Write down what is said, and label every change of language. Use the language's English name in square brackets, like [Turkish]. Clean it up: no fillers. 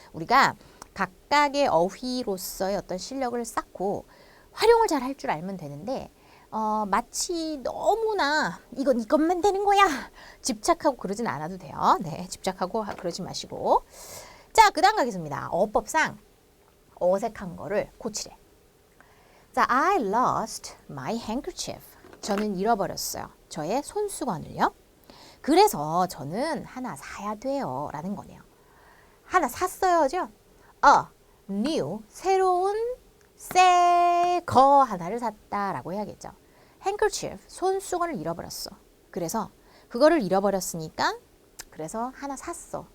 [Korean] 우리가 각각의 어휘로서의 어떤 실력을 쌓고 활용을 잘 할 줄 알면 되는데 마치 너무나 이것만 되는 거야 집착하고 그러진 않아도 돼요. 네, 집착하고 그러지 마시고. 자, 그 다음 가겠습니다. 어법상 어색한 거를 고치래. [English] 자, I lost my handkerchief. [Korean] 저는 잃어버렸어요. 저의 손수건을요. 그래서 저는 하나 사야 돼요. 라는 거네요. 하나 샀어요죠? new, 새로운 새 거 하나를 샀다라고 해야겠죠. handkerchief, 손수건을 잃어버렸어. 그래서 그거를 잃어버렸으니까 그래서 하나 샀어.